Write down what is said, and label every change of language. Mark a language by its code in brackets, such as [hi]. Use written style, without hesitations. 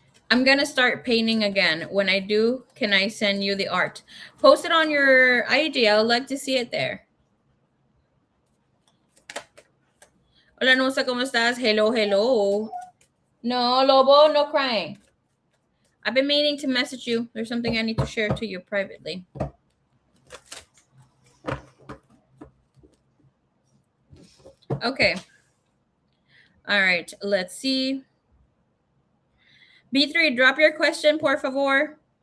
[en] I'm going to start painting again. When I do, can I send you the art? Post it on your IG. I would like to see it there. [es] Hola, Nusa, ¿cómo estás? [en] Hello, hello. No, Lobo, no crying. I've been meaning to message you. There's something I need to share to you privately. Okay. All right. Let's see. B3, drop your question, [es] por favor.